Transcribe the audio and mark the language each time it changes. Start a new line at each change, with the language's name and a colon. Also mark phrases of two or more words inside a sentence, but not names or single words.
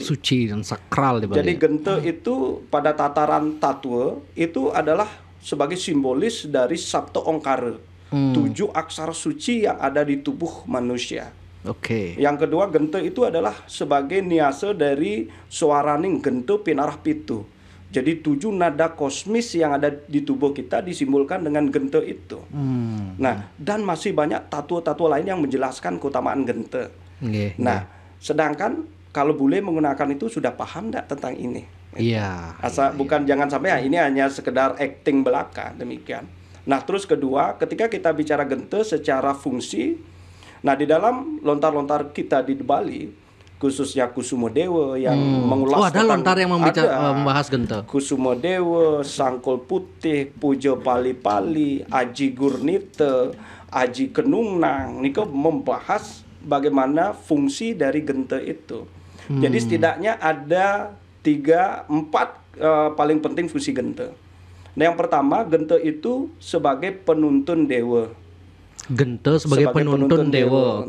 Indonesian: Suci dan sakral di Bali. Jadi gente itu pada tataran tatwa itu adalah sebagai simbolis dari Sabto Ongkara. 7 aksara suci yang ada di tubuh manusia. Yang kedua, gente itu adalah sebagai niase dari suaraning gente pinarah pitu. Jadi 7 nada kosmis yang ada di tubuh kita disimbolkan dengan gente itu. Nah, dan masih banyak tatua-tatua lain yang menjelaskan keutamaan gente. Sedangkan kalau bule menggunakan itu sudah paham enggak tentang ini? Bukan jangan sampai ini hanya sekedar acting belaka, demikian. Nah, terus kedua, ketika kita bicara gente secara fungsi, nah di dalam lontar-lontar kita di Bali, khususnya Kusumo Dewa yang mengulas ada lontar yang membahas gente. Kusumo Dewa, Sangkul Putih, Pujo Pali-Pali, Aji Gurnite, Aji Kenungnang, niko membahas bagaimana fungsi dari gente itu. Jadi setidaknya ada 3-4 paling penting fungsi gente. Nah, yang pertama, gente itu sebagai penuntun dewa. Gente sebagai penuntun dewa.